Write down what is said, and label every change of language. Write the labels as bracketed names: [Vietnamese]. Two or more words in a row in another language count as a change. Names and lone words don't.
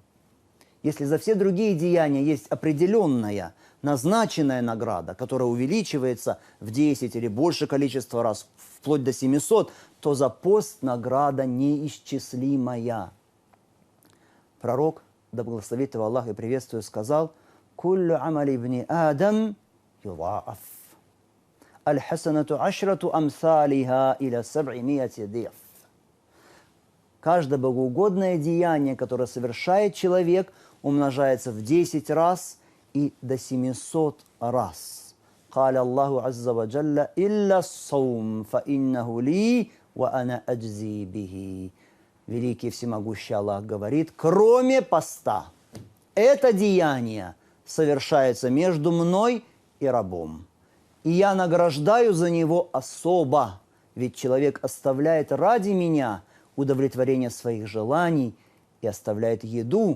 [Russian] Если за все другие деяния есть определенная, назначенная награда, которая увеличивается в 10 или больше количества раз, вплоть до 700, то за пост награда неисчислимая. Пророк, да благословит его Аллах и приветствую, сказал: [Arabic] «كل عمل ابن آدم يضاعف. الحسنة عشر أمثالها إلى سبعمائة ضعف». [Russian] Каждое богоугодное деяние, которое совершает человек, умножается в 10 раз и до 700 раз. [Arabic] قال الله عز وجل إلا الصوم فإنه لي وأنا أجزي به». [Russian] Великий всемогущий Аллах говорит: кроме поста, это деяние совершается между мной и рабом. И я награждаю за него особо, ведь человек оставляет ради меня удовлетворение своих желаний и оставляет еду.